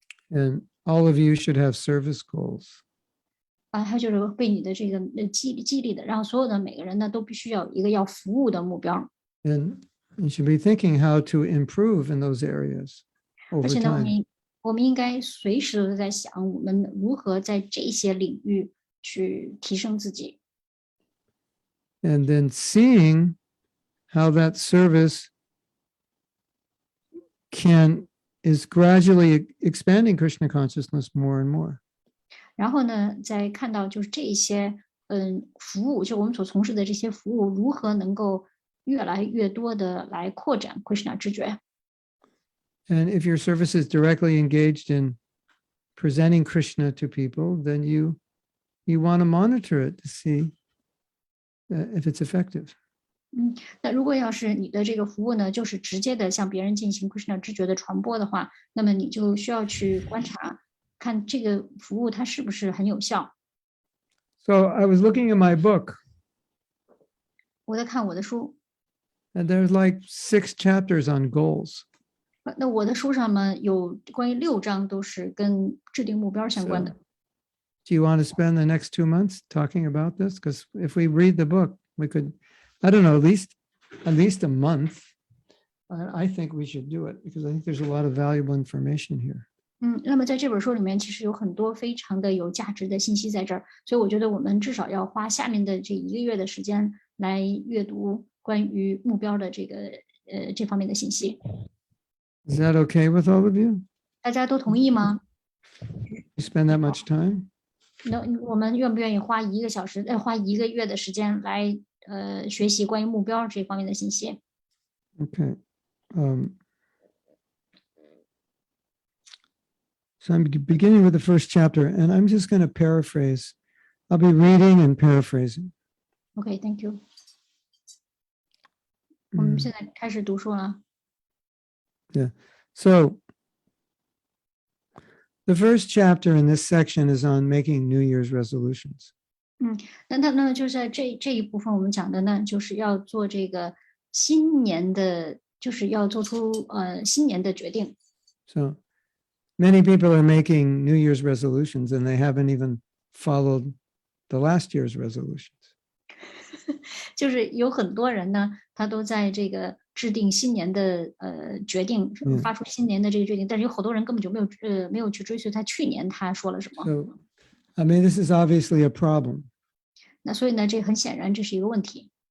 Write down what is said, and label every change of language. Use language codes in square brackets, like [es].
[en] And all of you should have service goals. [zh] 还有就是被你的这个激励的，然后所有的每个人呢都必须要有一个要服务的目标。 [en] And you should be thinking how to improve in those areas [zh] 而 [en] over [zh] 且呢， [en] time. [zh] 我们应该随时都在想，我们如何在这些领域去提升自己。 [en] And then seeing how that service is gradually expanding Krishna consciousness more and more. [zh] 然后呢，再看到就是这些服务，就我们所从事的这些服务，如何能够越来越多的来扩展 Krishna 知觉。 [en] And if your service is directly engaged in presenting Krishna to people, then you want to monitor it to see if it's effective. [zh] 那如果要是你的这个服务呢，就是直接的向别人进行 Krishna 知觉的传播的话，那么你就需要去观察，看这个服务它是不是很有效。 [en] So I was looking at my book, [zh] 我在看我的书， [en] and there's like 6 chapters on goals. [zh] 那我的书上呢有关于6章都是跟制定目标相关的。 [en] Do you want to spend the next 2 months talking about this? Because if we read the book, we could, I don't know, at least a month. I think we should do it because I think there's a lot of valuable information here. [zh] 那么在这本书里面，其实有很多非常的有价值的信息在这儿，所以我觉得我们至少要花下面的这1个月的时间来阅读关于目标的这方面的信息。 [en] Is that okay with all of you? [zh] 大家都同意吗？ [en] You spend that much time? [zh] 那我们愿不愿意花1个小时，花1个月的时间来学习关于目标这方面的信息？ [en] Okay. So I'm beginning with the first chapter, and I'm just going to paraphrase. I'll be reading and paraphrasing. OK，Thank you。 [zh] 我们现在开始读书了。 [en] Yeah. So the first chapter in this section is on making New Year's resolutions. [zh] 那就是在这一部分我们讲的呢，就是要做这个新年的，就是要做出新年的决定。 [en] So many people are making New Year's resolutions and they haven't even followed the last year's resolutions. [zh] 就是有很多人呢，他都在这个制定新年的决定，发出新年的这个决定，但是有好多人根本就没有去追随他去年他说了什么。 [en] So, I mean, this is obviously a problem. [zh] 那所以呢，这很显然这是一个问题。